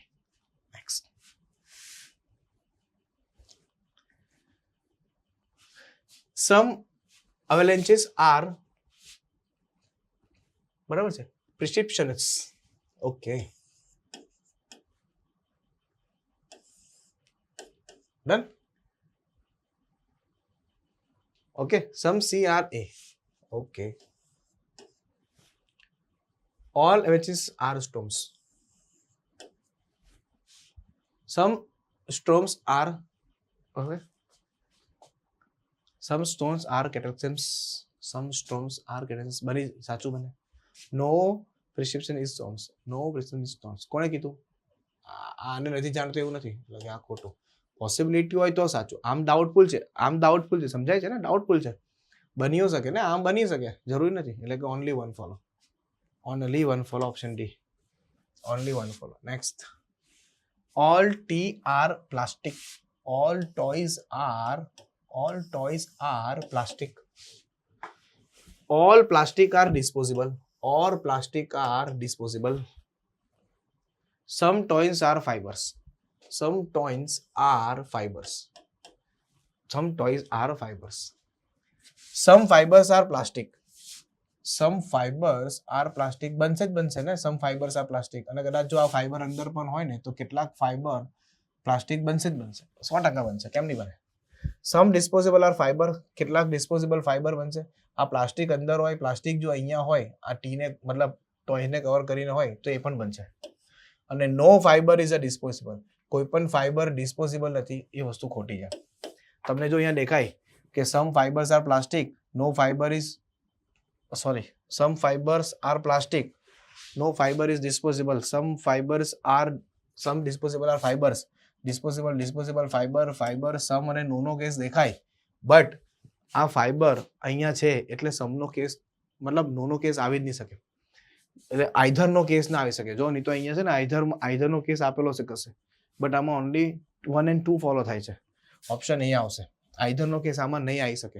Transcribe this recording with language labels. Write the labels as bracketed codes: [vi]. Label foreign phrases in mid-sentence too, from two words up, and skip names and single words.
[en] Next. Some avalanches are, [gu] બરાબર છે, [en] પ્રિસ્ક્રિપ્શન્સ. okay, done. okay, some CRA. ઓકે, all avalanches are storms. Some storms are, okay, some storms are cataclysms. Some storms are cataclysms. [gu] બની સાચું બને. [en] No prescription is storms. No prescription is storms. [gu] કોણે કીધું? આને નથી જાણતો એવું નથી, એટલે કે આ ખોટું. પોસિબિલિટી હોય તો સાચું. આમ ડાઉટફુલ છે, સમજાય છે ને, ડાઉટફુલ છે. બની શકે ને, આમ બની શકે, જરૂરી નથી. એટલે કે [en] only one follow. Only one follow, option D. Only one follow. Next. All tea are plastic. All toys are plastic. All plastic are disposable. All plastic are disposable. Some toys are fibers. Some toys are fibers. Some toys are fibers. Some fibers are plastic. some fibers are plastic. [gu] બનશે જ બનશે ને, [en] some fibers are plastic. [gu] અને કદાચ જો આ ફાઈબર અંદર પણ હોય ને તો કેટલાક ફાઈબર પ્લાસ્ટિક બનશે જ બનશે, 100% બનશે, કેમ નહીં બને. [en] some disposable are fiber, [gu] કેટલાક ડિસ્પોઝેબલ ફાઈબર બનશે. આ પ્લાસ્ટિક અંદર હોય, પ્લાસ્ટિક જો અહીંયા હોય, આ ટીને મતલબ ટોયને કવર કરીને હોય તો એ પણ બનશે. અને [en] no fiber is a disposable, [gu] કોઈ પણ ફાઈબર ડિસ્પોઝેબલ નથી, એ વસ્તુ ખોટી છે. તમને જો અહીંયા દેખાય કે [en] some fibers are plastic, no fiber is some fibers are plastic, no fiber is disposable. Some disposable are fibers. Disposable fiber some [gu] અને [en] no case [gu] દેખાય, બટ આ ફાઈબર અહીંયા છે એટલે સમનો કેસ મતલબ નોનો કેસ આવી જ નહીં શકે. એટલે [en] either no case [gu] ના આવી શકે. જો નહીં તો અહીંયા છે ને [en] either no case [gu] આપેલો છે કશે, બટ આમાં [en] only 1 and 2 follow [gu] થાય છે. ઓપ્શન અહીંયા આવશે. [en] either no case [gu] આમાં નહીં આવી શકે.